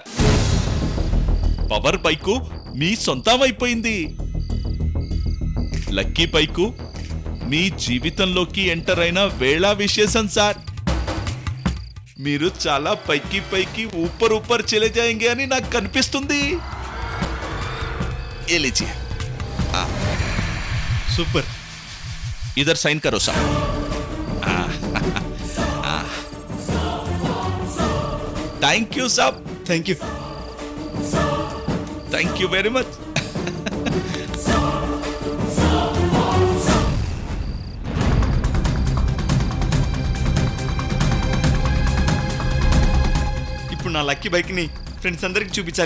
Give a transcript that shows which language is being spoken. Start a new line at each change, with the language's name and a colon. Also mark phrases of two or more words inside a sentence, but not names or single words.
Telugu: పవర్ బైకు మీ సొంతం అయిపోయింది. లక్కీ బైకు మీ జీవితంలోకి ఎంటర్ అయిన వేళ విశేషం సార్. మీరు చాలా పైకి పైకి
Hindi: ऊपर ऊपर चले जायेंगे
Telugu: అని నాకు కనిపిస్తుంది.
Hindi: ये लीजिए.
Telugu: సూపర్.
Hindi: इधर साइन करो साहब.
English: thank you
Hindi: साहब.
English: thank you. thank you very much.
Telugu: ఇప్పుడు నా లక్కీ బైక్ని ఫ్రెండ్స్ అందరికి చూపించాలి.